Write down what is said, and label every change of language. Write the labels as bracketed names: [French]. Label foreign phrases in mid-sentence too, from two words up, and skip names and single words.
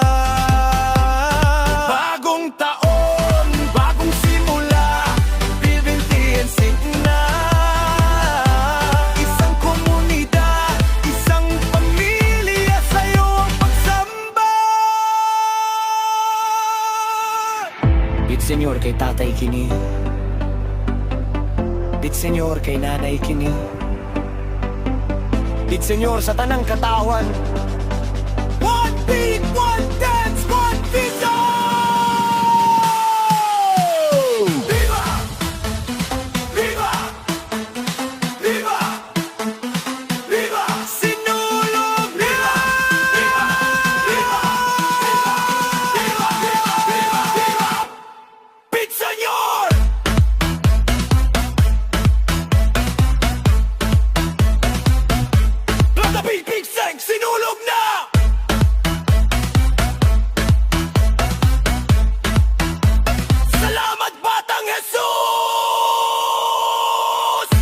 [Filipino] Bagong taon, bagong simula, bibintiyensin na. Isang komunidad, isang pamilya, sa'yo ang pagsamba. [Cebuano] Pit Senyor kay Tatay Kini. Pit Senyor kay Nanay Kini. Pit Senyor sa tanang katawan. [English] One beat, one dance, one vision! Viva! Viva! Viva! Viva! [Cebuano] Sinulog na! [English] Viva! Viva! Viva! Viva! Viva! [Cebuano] Pit Senyor! [English] Let the beat big sing, [Cebuano] sinulog na! Salamat, Batang Jesus!